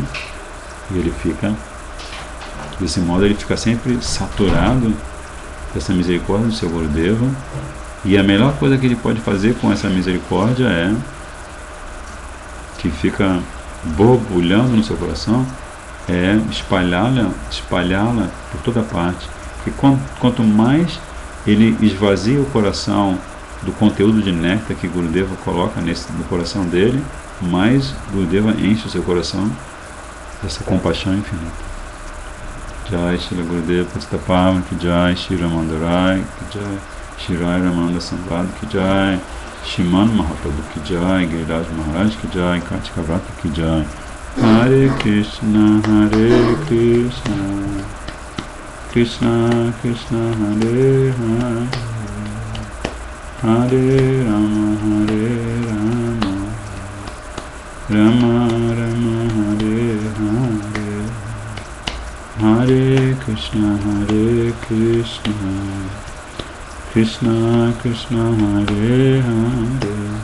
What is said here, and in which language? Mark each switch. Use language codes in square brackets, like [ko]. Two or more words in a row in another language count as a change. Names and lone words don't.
[pt] E ele fica, desse modo, ele fica sempre saturado dessa misericórdia do seu Gurudeva, e a melhor coisa que ele pode fazer com essa misericórdia é que fica borbulhando no seu coração, é espalhá-la por toda parte. Porque quanto mais ele esvazia o coração do conteúdo de néctar que Gurudeva coloca no coração dele, mais Gurudeva enche o seu coração dessa compaixão infinita. [hi] जय श्री गुरुदेव पतितपावन की जय, श्री रामानंदराय की जय, श्री राय रामानंद संवाद की जय, श्रीमान महाप्रभु की जय, गिरिराज महाराज की जय, कार्तिक व्रत की जय. [sa] हरे कृष्ण, हरे कृष्ण, कृष्ण कृष्ण, हरे हरे, हरे राम, हरे राम, राम राम, हरे हरे, हरे कृष्ण, हरे कृष्ण, कृष्ण कृष्ण, हरे हरे,